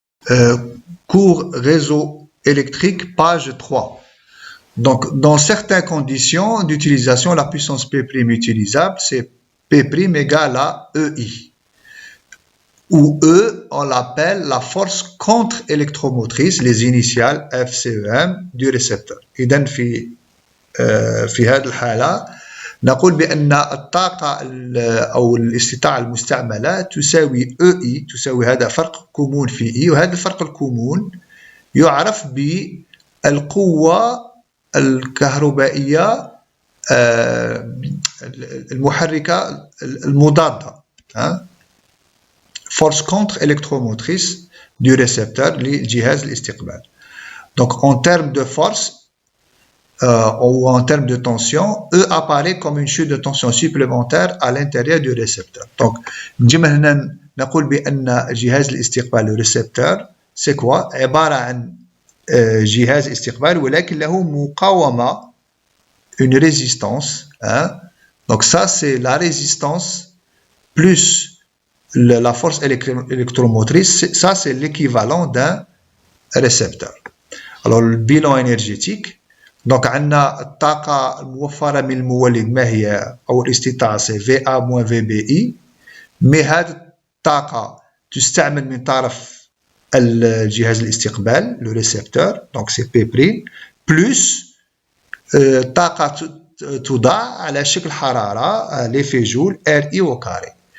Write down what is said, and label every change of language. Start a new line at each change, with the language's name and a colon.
French: Euh, cours réseau électrique, page 3. Donc, dans certaines conditions d'utilisation, la puissance P' utilisable, c'est P' égale à EI. Où E, on l'appelle la force contre-électromotrice, les initiales FCEM du récepteur.
Arabic: إذن في هذه الحالة نقول بأن الطاقة أو الاستطاعة المستعملة تساوي EI، تساوي هذا فرق كمون في E، وهذا الفرق الكمون يعرف بالقوة الكهربائية المحركة المضادة،
French: force contre-électromotrice du récepteur
Arabic: لجهاز الاستقبال.
French: Donc en termes de force ou en termes de tension, E apparaît comme une chute de tension supplémentaire à l'intérieur du récepteur.
Arabic: Donc نجي هنا نقول بأن جهاز الاستقبال
French: le récepteur c'est quoi؟
Arabic: عبارة عن جهاز استقبال ولكن له مقاومة،
French: une résistance. Donc ça c'est la résistance plus la force électromotrice, ça c'est l'équivalent d'un récepteur. Alors le bilan énergétique, donc
Arabic: عندنا الطاقة الموفرة من المولد ما هي أو الاستطاعة
French: c'est VA moins VBI، mais
Arabic: هذه الطاقة تستعمل من طرف الجهاز الاستقبال
French: le récepteur، donc c'est P' plus
Arabic: طاقة تضاع على شكل حرارة
French: l'effet joule RI au carré.